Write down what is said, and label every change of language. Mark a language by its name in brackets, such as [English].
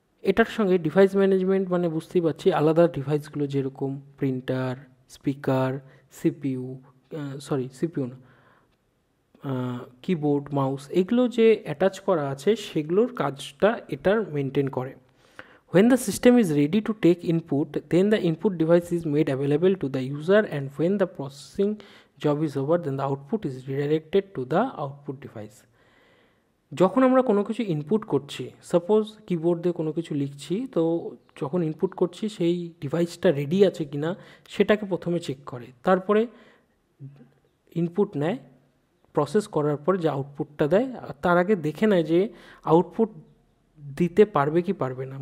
[Bangla] এটার সঙ্গে device management মানে বুঝতেই পারছি আলাদা ডিভাইসগুলো, যেরকম প্রিন্টার, স্পিকার, সিপিইউ না, কিবোর্ড, মাউস, এগুলো যে অ্যাটাচ করা আছে সেগুলোর কাজটা এটার মেনটেন করে। [English] When the system is ready to take input, then the input device is made available to the user, and when the processing job is over, then the output is redirected to the output device. [Bangla] যখন আমরা কোনো কিছু input করছি, suppose keyboard দিয়ে কোনো কিছু লিখছি, তো যখন ইনপুট করছি সেই ডিভাইসটা রেডি আছে কি না সেটাকে প্রথমে চেক করে, তারপরে ইনপুট নেয়, প্রসেস করার পরে যে আউটপুটটা দেয় তার আগে দেখে নেয় যে আউটপুট দিতে পারবে কি পারবে না।